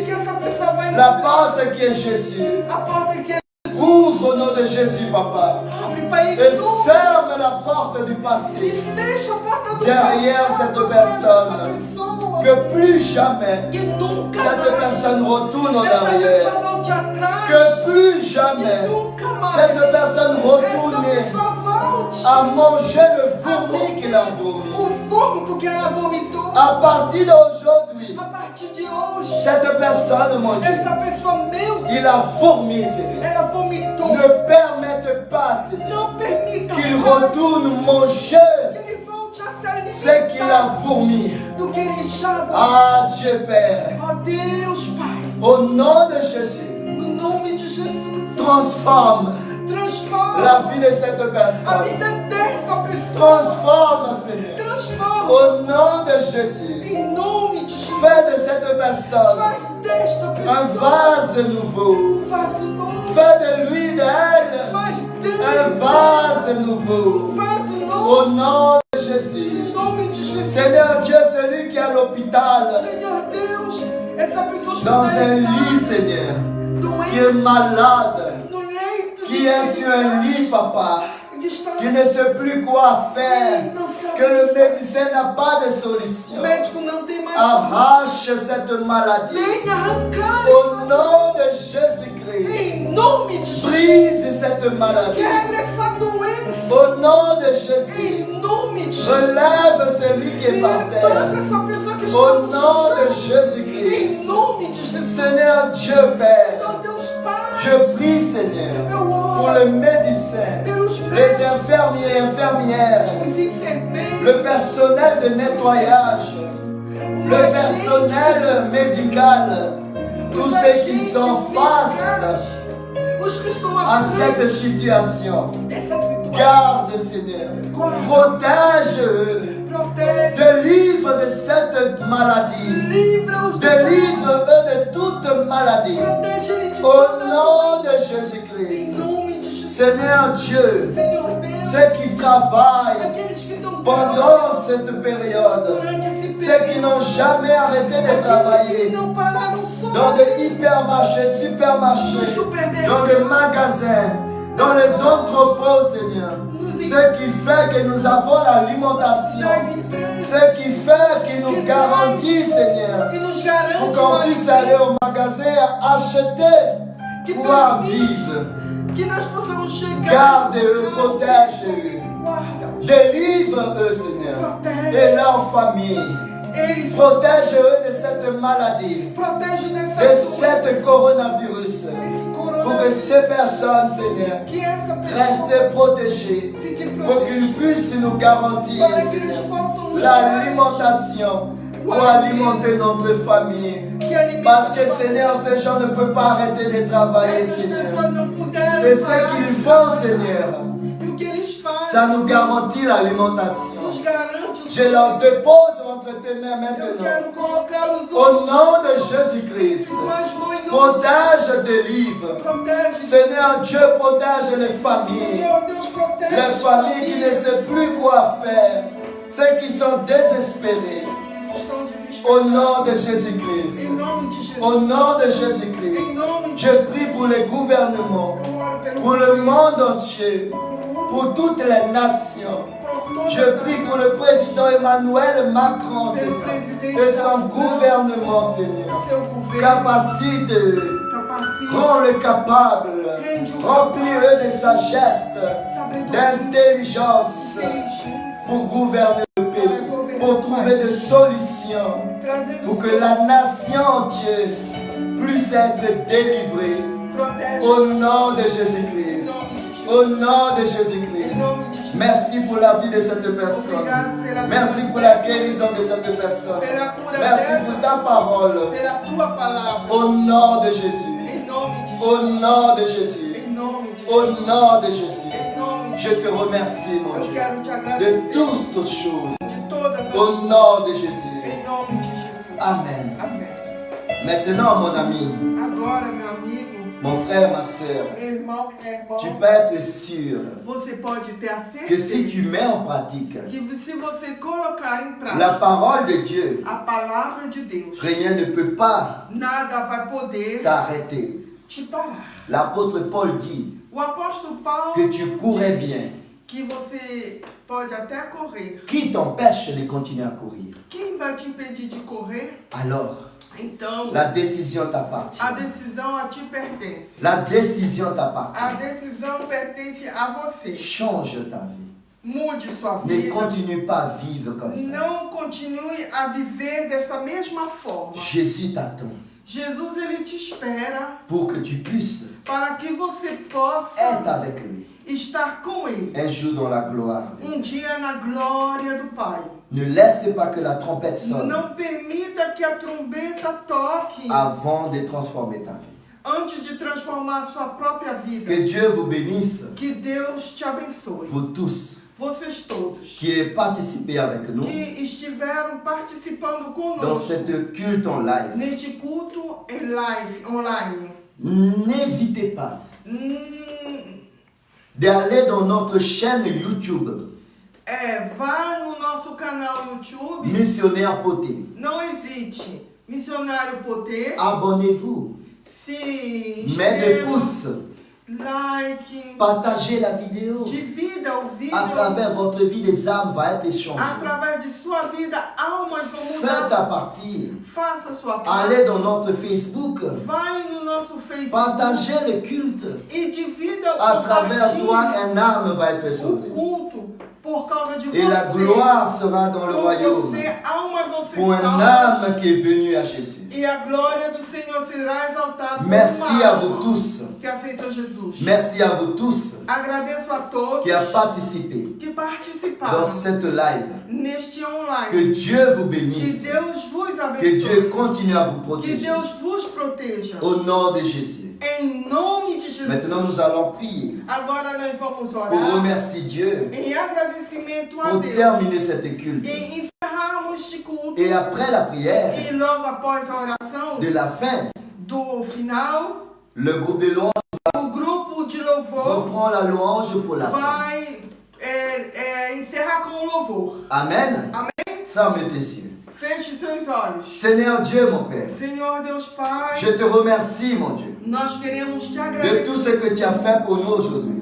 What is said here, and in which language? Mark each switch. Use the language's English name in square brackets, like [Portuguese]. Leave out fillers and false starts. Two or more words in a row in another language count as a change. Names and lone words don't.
[French] La porte qui est Jésus. Ouvre au nom de Jésus, Papa. Et ferme la porte du passé derrière cette personne. [Portuguese] Senhor, [French] Que plus jamais [Portuguese] que nunca [French] cette [Portuguese] mais [French] personne retourne en [Portuguese] essa [French] arrière. [Portuguese] pessoa volte atrás, [French] Que plus [Portuguese] que [French] jamais [Portuguese] nunca mais [French] cette personne [Portuguese] essa [French] retourne [Portuguese] pessoa volte [French] à manger le [Portuguese] a [French] fourmi [Portuguese] comer [French] qu'il a vomi. [Portuguese] o vômito que ela vomitou. [French] À partir d'aujourd'hui, [Portuguese] A partir de hoje, [French] cette personne, mon Dieu, [Portuguese] essa pessoa, meu Deus, [French] il a vomi, Seigneur. [Portuguese] ela vomitou. [French] Ne permette pas, Seigneur, [Portuguese] Não permita [French] qu'il [Portuguese] mais [French] retourne manger [Portuguese] que ele volte a se [French] ce qu'il a [Portuguese] alimentar [French] vomi. [Portuguese] do que ele já vomitou. [French] Ah, Dieu Père, [Portuguese] Ó Deus, Pai, [French] au nom de Jésus, [Portuguese] no nome de Jesus, [French] transforme [Portuguese] transforma [French] la vie de cette [Portuguese] a [French] personne. [Portuguese] vida dessa pessoa. [French] Transforme, Seigneur. [Portuguese] Transforma [French] Au nom de Jésus, [Portuguese] em nome de Jesus. [French] fais de cette personne [Portuguese] Faz desta [French] un [Portuguese] pessoa [French] vase nouveau. [Portuguese] vaso novo. [French] Fais de lui, d'elle, [Portuguese] Faz [French] un [Portuguese] dele [French] vase nouveau. [Portuguese] vaso [French] Au [Portuguese] novo. [French] nom de Jésus. [Portuguese] Em nome de Jesus. [French] Seigneur Dieu, celui qui est à l'hôpital, [Portuguese] Senhor Deus, essa pessoa está [French] dans un lit, Seigneur, qui est [Portuguese] doente, [French] malade, [Portuguese] no leito [French] qui est sur un lit, Papa, [Portuguese] que está [French] qui ne sait plus quoi faire, [Portuguese] não sabe. [French] que le médecin n'a pas de [Portuguese] O [French] solution. [Portuguese] médico não tem mais. [French] Arrache cette maladie. [Portuguese] Venha arrancar [French] Au nom de Jésus-Christ, [Portuguese] em nome de Jesus. [French] brise cette maladie. [Portuguese] Quebra essa doença [French] Au nom de Jésus, [Portuguese] em nome de Jesus. [French] relève celui qui est par terre. [Portuguese] Levanta essa pessoa que está [French] Au [Portuguese] no [French] nom de [Portuguese] chão. [French] Jésus-Christ, [Portuguese] Em nome de Jesus. [French] Seigneur Dieu Père, [Portuguese] Senhor Deus Pai, [French] je prie Seigneur [Portuguese] eu [French] pour [Portuguese] oro [French] le médecin, [Portuguese] pelos [French] les [Portuguese] médicos, [French] infirmiers et infirmières, [Portuguese] os enfermeiros, [French] le personnel de nettoyage, [Portuguese] o [French] le [Portuguese] agente, [French] personnel médical, tous ceux qui sont face [Portuguese] os que estão [French] à [Portuguese] à frente [French] cette situation. [Portuguese] dessa situação. [French] Garde Seigneur, protège-eux, [Portuguese] Protege, [French] délivre de cette maladie, [Portuguese] livra-os [French] délivre-eux de toute maladie. [Portuguese] Protege ele de [French] Au [Portuguese] toda [French] nom de [Portuguese] Em [French] Jésus-Christ, [Portuguese] nome de Jesus. [French] Seigneur Dieu, [Portuguese] Senhor Deus, [French] ceux qui travaillent [Portuguese] aqueles que estão [French] pendant cette période, [Portuguese] durante esse [French] ceux qui [Portuguese] período, [French] n'ont jamais arrêté de [Portuguese] aqueles que [French] travailler, [Portuguese] não pararam só [French] dans des hypermarchés, supermarchés, dans des magasins, dans les entrepôts, Seigneur. Ce qui fait que nous avons l'alimentation, [Portuguese] nas empresas [French] ce qui fait qu'il nous garantit, Seigneur, [Portuguese] e nos [French] pour [Portuguese] garante [French] qu'on [Portuguese] o [French] puisse [Portuguese] alimento, [French] aller au magasin acheter, pouvoir vivre. [Portuguese] que nós possamos chegar. [French] Garde-eux, protège-eux, [Portuguese] Guarda-os. [French] délivre-eux, Seigneur, [Portuguese] Protège [French] et leur famille. [Portuguese] eles. [French] Protège-eux de cette maladie, [Portuguese] Protege [French] de [Portuguese] dessa [French] cette coronavirus. [Portuguese] esse [French] Pour que [Portuguese] corona. [French] ces personnes, Seigneur, [Portuguese] Que essa pessoa [French] restent protégées. [Portuguese] fique [French] Pour [Portuguese] protegida. [French] qu'ils puissent nous garantir, [Portuguese] Para que eles [French] Seigneur, [Portuguese] possam nos dar [French] l'alimentation pour alimenter notre famille. [Portuguese] que alimente [French] Parce que, Seigneur, ces gens ne peuvent pas arrêter de travailler, [Portuguese] essas [French] Seigneur. [Portuguese] pessoas não puderam [French] Et ce [Portuguese] parar [French] qu'ils [Portuguese] de [French] font, [Portuguese] trabalhar. [French] Seigneur, [Portuguese] E o que eles fazem [French] ça nous garantit l'alimentation. [Portuguese] nos garante o [French] Je leur dépose entre tes mains [Portuguese] Eu [French] maintenant. [Portuguese] quero colocá-los [French] Au nom de Jésus-Christ, [Portuguese] mas mãe não [French] protège, délivre. [Portuguese] protege. [French] Seigneur Dieu, protège les familles. [Portuguese] Senhor Deus, protege [French] Les [Portuguese] as [French] familles qui ne [Portuguese] famílias. [French] savent plus quoi faire. Ceux qui sont désespérés. [Portuguese] Estão [French] Au [Portuguese] desesperados. [French] nom de Jésus-Christ. [Portuguese] Em nome de Jesus. [French] Au nom de [Portuguese] Em [French] Jésus-Christ. [Portuguese] nome de [French] Je prie pour les gouvernements, [Portuguese] Eu oro pelo [French] pour le monde entier, [Portuguese] mundo, [French] pour toutes les nations. [Portuguese] por todas [French] Je [Portuguese] as [French] prie pour le président Emmanuel Macron, [Portuguese] pelo [French] Seigneur, [Portuguese] presidente [French] et [Portuguese] da [French] son [Portuguese] França, [French] gouvernement, Seigneur. [Portuguese] seu governo, [French] Capacite, [Portuguese] capacita, [French] rends-le capable, remplis-le de sagesse, [Portuguese] sabedoria, [French] d'intelligence [Portuguese] inteligência, [French] pour gouverner le pays, pour trouver des solutions, [Portuguese] trazendo [French] pour que la nation, Dieu, puisse être délivrée. [Portuguese] protege [French] Au nom de [Portuguese] em [French] Jésus-Christ. [Portuguese] nome de Jesus. [French] Au nom de [Portuguese] Em [French] Jésus-Christ. [Portuguese] nome de Jesus. [French] Merci pour la vie de cette personne. [Portuguese] Obrigado pela [French] Merci [Portuguese] vida [French] pour la [Portuguese] dessa, [French] guérison de cette personne. [Portuguese] pela cura [French] Merci [Portuguese] dessa, [French] pour ta parole. [Portuguese] pela tua palavra. [French] Au nom de Jésus. [Portuguese] Em nome de Jesus. [French] Au nom de Jésus. [Portuguese] Em nome de [French] Au [Portuguese] Jesus. [French] nom de Jésus. [Portuguese] Em nome de [French] Je te remercie, mon [Portuguese] Eu [French] Dieu, [Portuguese] quero te [French] de [Portuguese] agradecer [French] toutes choses. [Portuguese] de todas as [French] Au nom de Jésus. [Portuguese] Em nome de Jesus. [French] Amen. [Portuguese] Amém. [French] Maintenant, mon ami, [Portuguese] Agora, meu amigo, [French] mon frère, ma soeur, [Portuguese] meu irmão, minha irmã, [French] tu peux être sûr [Portuguese] você pode ter a [French] que [Portuguese] certeza [French] si tu mets en pratique [Portuguese] que se você colocar em prática [French] la parole de Dieu, [Portuguese] a palavra de Deus, [French] rien ne peut pas [Portuguese] nada vai poder [French] t'arrêter. [Portuguese] te parar. [French] L'apôtre Paul dit [Portuguese] O apóstolo Paulo [French] que tu courais bien, [Portuguese] que você pode até correr. [French] Qui t'empêche de continuer à courir? [Portuguese] Quem vai te impedir de correr? [French] Alors, [Portuguese] Então, [French] la décision t'appartient. [Portuguese] a decisão a ti pertence. [French] La décision t'appartient. [Portuguese] A decisão pertence a você. [French] Change ta vie. [Portuguese] Mude sua [French] Ne [Portuguese] vida. [French] continue pas à vivre comme ça. [Portuguese] Não continue a viver dessa mesma forma. [French] Jésus t'attend [Portuguese] Jesus, ele te espera [French] pour que tu puisses [Portuguese] para que você possa [French] être avec lui [Portuguese] estar com ele. [French] un jour dans la gloire. [Portuguese] Dia na glória do Pai. [French] Ne laisse pas que la trompette sonne [Portuguese] Não permita que a trombeta toque [French] avant de transformer ta vie. [Portuguese] antes de transformar a sua própria vida. [French] Que Dieu vous bénisse, [Portuguese] Que Deus te abençoe. [French] vous tous [Portuguese] Vocês todos [French] qui participez avec nous [Portuguese] que estiveram participando [French] dans [Portuguese] conosco [French] cette culte en live. [Portuguese] neste culto em live, online. [French] N'hésitez pas Hum, d'aller dans notre chaîne YouTube, [Portuguese] vá no nosso canal YouTube. [French] Missionnaire Poté. [Portuguese] Não hesite. Missionário Poté. [French] Abonnez-vous, [Portuguese] Se [French] mettez des [Portuguese] inscreva, [French] pouces, [Portuguese] like, [French] partagez la vidéo. [Portuguese] divida o vídeo. [French] À travers votre vie, des âmes vont être échangées. [Portuguese] Através de sua vida, almas vão [French] Faites [Portuguese] mudar. [French] à partir. [Portuguese] Faça a sua parte. [French] Allez dans notre Facebook, [Portuguese] Vai no nosso Facebook [French] partagez le culte. [Portuguese] e divida o [French] À travers toi, [Portuguese] compartilhe [French] un âme va être [Portuguese] o [French] sauvée. [Portuguese] culto por causa de [French] Et [Portuguese] você. [French] la gloire sera dans le [Portuguese] Por [French] royaume [Portuguese] você, almas vão ser [French] pour un [Portuguese] salvas. [French] âme qui est venu à Jésus. [Portuguese] E a glória do Senhor será exaltada. por [French] Merci [Portuguese] uma [French] à [Portuguese] alma [French] vous tous. [Portuguese] que aceitou Jesus. [French] Merci à vous tous [Portuguese] Agradeço a todos [French] qui avez participé [Portuguese] que participaram [French] dans cette live. [Portuguese] neste [French] Que [Portuguese] online. [French] Dieu vous [Portuguese] Que [French] bénisse. [Portuguese] Deus vos [French] Que Dieu [Portuguese] abençoe. [French] continue à vous [Portuguese] Que [French] protéger. [Portuguese] Deus vos proteja. [French] Au nom de Jésus. [Portuguese] Em nome de Jesus. [French] Maintenant, nous allons prier [Portuguese] Agora nós vamos [French] pour [Portuguese] orar [French] remercier Dieu [Portuguese] em agradecimento a [French] pour [Portuguese] Deus. [French] terminer cette culte. [Portuguese] E encerrarmos este culto. [French] Et après la prière [Portuguese] E logo após a oração [French] de la fin, [Portuguese] do final, [French] le groupe de louange [Portuguese] o grupo de louvor [French] reprend la louange pour la fin. [Portuguese] vai encerrar com um louvor. [French] Amen. [Portuguese] Amém? [French] Ferme tes yeux. [Portuguese] Feche seus olhos. [French] Seigneur Dieu, mon Père, [Portuguese] Senhor Deus Pai, [French] je te remercie, mon Dieu, [Portuguese] nós queremos te [French] de [Portuguese] agradecer [French] tout ce que tu as fait pour nous aujourd'hui.